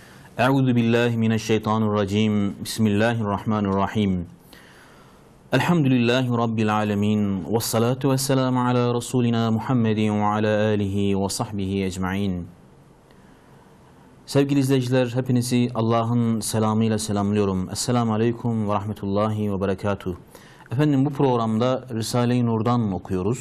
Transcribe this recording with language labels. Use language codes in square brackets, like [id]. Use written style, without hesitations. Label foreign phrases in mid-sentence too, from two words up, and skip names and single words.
[ar] أعوذ بالله من الشيطان الرجيم. بسم الله الرحمن الرحيم. الحمد لله رب العالمين. والصلاة والسلام على رسولنا محمد وعلى آله وصحبه أجمعين. [tr] Sevgili izleyiciler, hepinizi Allah'ın selamıyla selamlıyorum. [ar] السلام عليكم ورحمة الله وبركاته. [tr] Efendim, bu programda Risale-i Nur'dan okuyoruz.